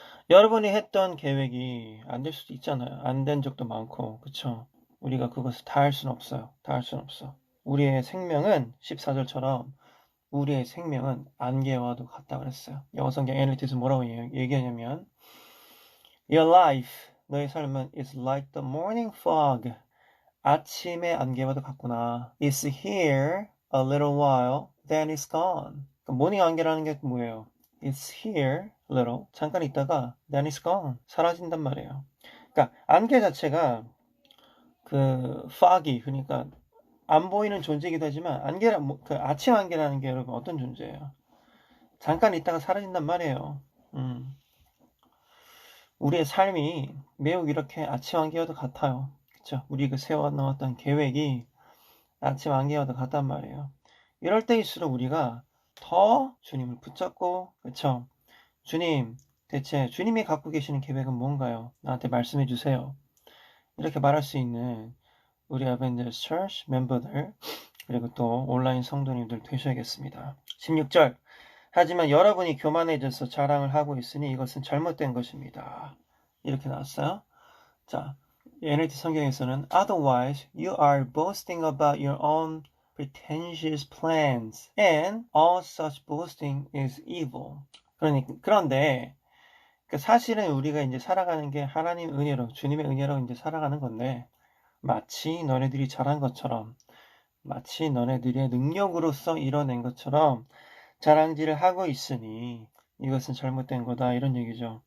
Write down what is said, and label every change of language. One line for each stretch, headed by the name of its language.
Korean: 여러분이 했던 계획이 안 될 수도 있잖아요. 안 된 적도 많고 그쵸? 우리가 그것을 다 할 수는 없어요. 다 할 수는 없어. 우리의 생명은 14절처럼 우리의 생명은 안개와도 같다 그랬어요. 영어 성경 NLT에서 뭐라고 얘기하냐면
English: Your life
Korean: 너의 삶은
English: is like the morning fog.
Korean: 아침의 안개와도 같구나.
English: It's here a little while, then it's gone.
Korean: 모닝 안개라는 게 뭐예요?
English: It's here a little.
Korean: 잠깐 있다가
English: then it's gone.
Korean: 사라진단 말이에요. 그러니까 안개 자체가 그 foggy, 그러니까 안 보이는 존재이기도 하지만 안개라 그 아침 안개라는 게 여러분 어떤 존재예요? 잠깐 있다가 사라진단 말이에요. 우리의 삶이 매우 이렇게 아침 안개와도 같아요. 그쵸? 우리 그 세워놓았던 계획이 아침 안개와도 같단 말이에요. 이럴 때일수록 우리가 더 주님을 붙잡고, 그쵸? 주님, 대체 주님이 갖고 계시는 계획은 뭔가요? 나한테 말씀해 주세요. 이렇게 말할 수 있는 우리 아벤져스 처치 멤버들, 그리고 또 온라인 성도님들 되셔야겠습니다. 16절. 하지만 여러분이 교만해져서 자랑을 하고 있으니 이것은 잘못된 것입니다. 이렇게 나왔어요.
English: 자, NLT 성경에서는 Otherwise, you are boasting about your own pretentious plans, and all such boasting is evil.
Korean: 그런데 사실은 우리가 이제 살아가는 게 하나님 은혜로, 주님의 은혜로 이제 살아가는 건데, 마치 너네들이 잘한 것처럼, 마치 너네들의 능력으로서 이뤄낸 것처럼 자랑질을 하고 있으니 이것은 잘못된 거다, 이런 얘기죠.